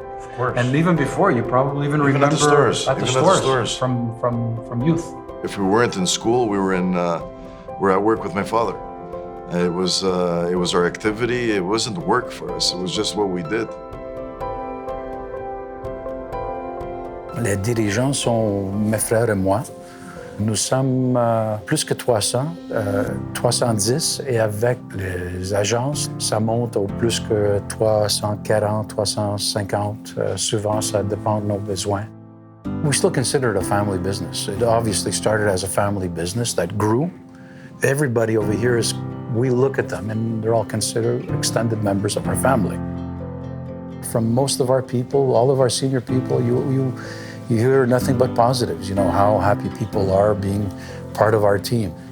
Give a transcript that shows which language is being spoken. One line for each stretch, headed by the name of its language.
English: Of course. And even before, you probably even remember at the stores. At the stores. From youth. If we weren't in school, we were at work with my father. It was our activity. It wasn't work for us. It was just what we did.
French: Les dirigeants sont mes frères et moi. Nous sommes plus que 300, 310, et avec les agences, ça monte au plus que 340, 350. Souvent, ça dépend de nos besoins.
English: We still consider it a family business. It obviously started as a family business that grew. Everybody over here we look at them and they're all considered extended members of our family. From most of our people, all of our senior people, you hear nothing but positives, how happy people are being part of our team.